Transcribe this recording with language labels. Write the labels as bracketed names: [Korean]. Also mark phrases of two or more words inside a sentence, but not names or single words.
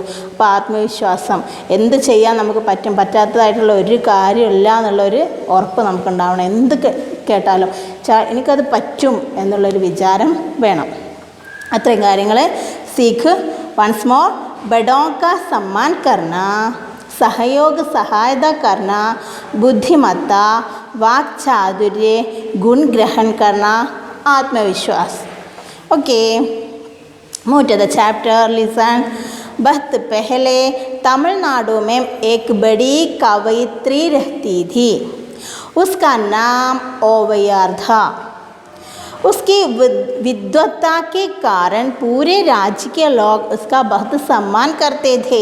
[Malayalam] അപ്പോൾ ആത്മവിശ്വാസം, എന്ത് ചെയ്യാൻ നമുക്ക് പറ്റും, പറ്റാത്തതായിട്ടുള്ള ഒരു കാര്യമില്ല എന്നുള്ളൊരു ഉറപ്പ് നമുക്കുണ്ടാവണം. എന്ത് കേട്ടാലും എനിക്കത് പറ്റും എന്നുള്ളൊരു വിചാരം വേണം. അത്രയും കാര്യങ്ങൾ സീഖ്. [English] once more, [Hindi] ബഡോं का सम्मान करना, सहयोग सहायता करना, बुद्धिमत्ता, वाक चातुर्य, गुण ग्रहण करना, आत्मविश्वास. [English] Okay, move to the chapter. Listen. [Hindi] बहुत पहले तमिलनाडु में एक बड़ी कवयित्री रहती थी। उसका नाम ओवैयार था। उसकी विद्वत्ता के कारण पूरे राज्य के लोग उसका बहुत सम्मान करते थे।